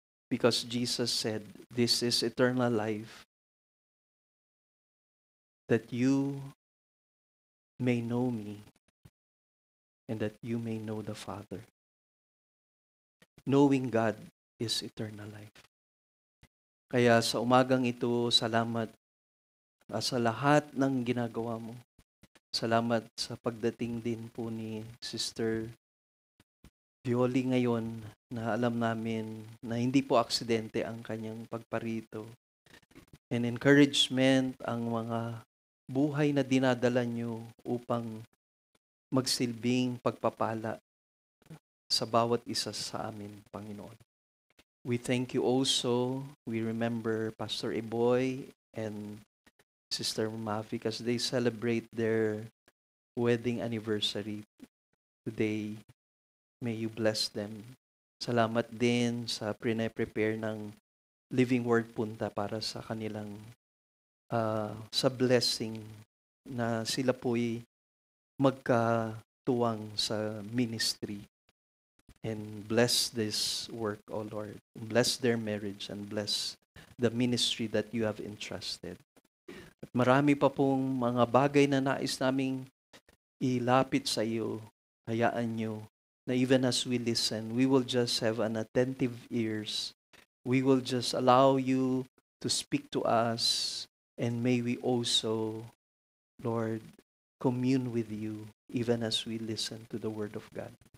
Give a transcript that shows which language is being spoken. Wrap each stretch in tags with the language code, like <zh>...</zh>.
<en>Because Jesus said, this is eternal life, that you may know me and that you may know the Father. Knowing God is eternal life.</en> <tl>Kaya sa umagang ito, salamat sa lahat ng ginagawa mo. Salamat sa pagdating din po ni Sister Violi ngayon na alam namin na hindi po aksidente ang kanyang pagparito.</tl> <en>And encouragement</en> <tl>ang mga buhay na dinadala nyo upang magsilbing pagpapala sa bawat isa sa amin, Panginoon.</tl> <en>We thank you also. We remember Pastor Eboy and Sister Mafik as they celebrate their wedding anniversary today. May you bless them.</en> <tl>Salamat din sa prepare ng Living Word Punta para sa kanilang sa blessing na sila po'y magkatuwang sa ministry.</tl> <en>And bless this work, O Lord. Bless their marriage and bless the ministry that you have entrusted.</en> <tl>At marami pa pong mga bagay na nais naming ilapit sa iyo. Hayaan nyo na</tl> <en>even as we listen, we will just have an attentive ears. We will just allow you to speak to us, and may we also, Lord, commune with you even as we listen to the Word of God.</en>